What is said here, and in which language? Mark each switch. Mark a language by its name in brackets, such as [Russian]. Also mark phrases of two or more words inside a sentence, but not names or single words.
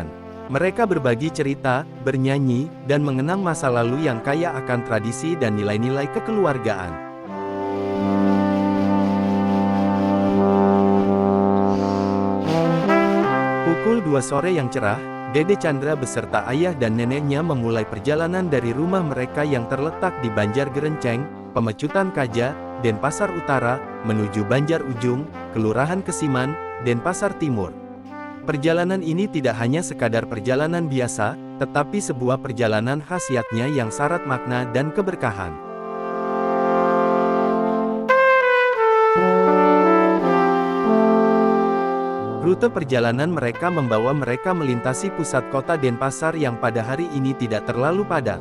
[Indonesian] Mereka berbagi cerita, bernyanyi, dan mengenang masa lalu yang kaya akan tradisi dan nilai-nilai kekeluargaan. Pukul 2 sore yang cerah, Dede Chandra beserta ayah dan neneknya memulai perjalanan dari rumah mereka yang terletak di Banjar Gerenceng, Pemecutan Kaja, Denpasar Utara, menuju Banjar Ujung, Kelurahan Kesiman, Denpasar Timur. Perjalanan ini tidak hanya sekadar perjalanan biasa, tetapi sebuah perjalanan khasiatnya yang syarat makna dan keberkahan. Rute perjalanan mereka membawa mereka melintasi pusat kota Denpasar yang pada hari ini tidak terlalu padat.